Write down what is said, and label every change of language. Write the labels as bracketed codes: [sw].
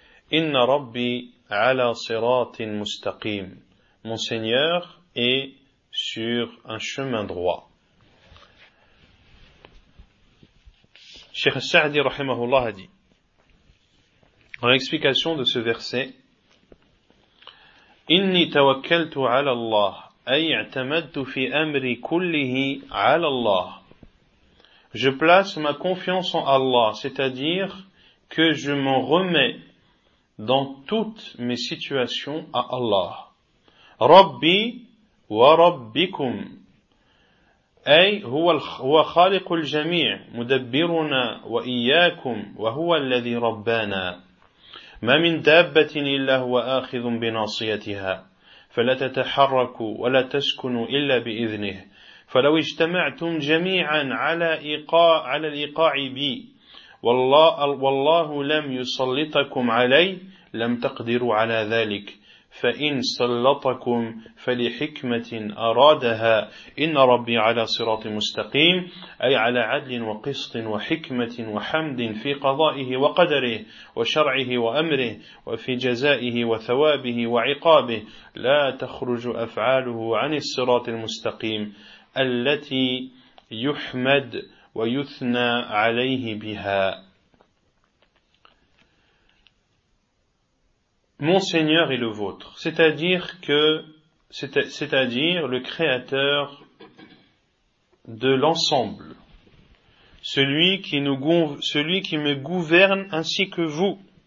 [ar] Inna Rabbi ala siratin mustaqim. [fr] Mon Seigneur est sur un chemin droit. Cheikh Sa'di rahimahullah a dit, en explication de ce verset, [ar] إني توكلت على الله أي اعتمدت في أمري كله على الله. [fr] Je place ma confiance en Allah, c'est-à-dire que je m'en remets dans toutes mes situations à Allah. [ar] ربي وربكم أي هو خالق الجميع مدبرنا وإياكم وهو الذي ربانا. ما من دابة إلا هو آخذ بناصيتها فلا تتحرك ولا تسكن إلا بإذنه فلو اجتمعتم جميعا على الإيقاع بي والله لم يسلطكم علي لم تقدروا على ذلك فإن سلطكم فلحكمة أرادها إن ربي على صراط مستقيم أي على عدل وقسط وحكمة وحمد في قضائه وقدره وشرعه وأمره وفي جزائه وثوابه وعقابه لا تخرج أفعاله عن الصراط المستقيم التي يحمد ويثنى عليه بها. [fr] Mon Seigneur est le vôtre, c'est-à-dire le Créateur de l'ensemble, celui qui me gouverne ainsi que vous.